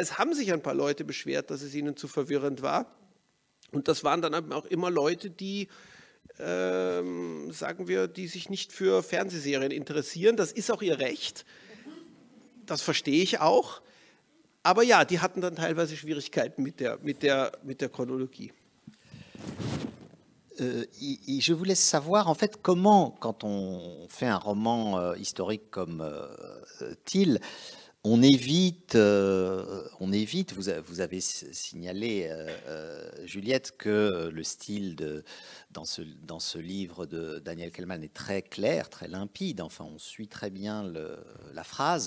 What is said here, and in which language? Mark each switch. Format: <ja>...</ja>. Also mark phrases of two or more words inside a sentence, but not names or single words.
<de>Es haben sich ein paar Leute beschwert, dass es ihnen zu verwirrend war. Und das waren dann auch immer Leute, die, die sich nicht für Fernsehserien interessieren. Das ist auch ihr Recht. das verstehe ich auch. Aber ja, die hatten dann teilweise Schwierigkeiten mit der Chronologie.</de> <fr>Je voulais savoir en fait comment, quand on fait un roman historique comme Till, on évite, vous avez signalé, Juliette, que le style dans ce livre de Daniel Kehlmann est très clair, très limpide, enfin on suit très bien la phrase.</fr>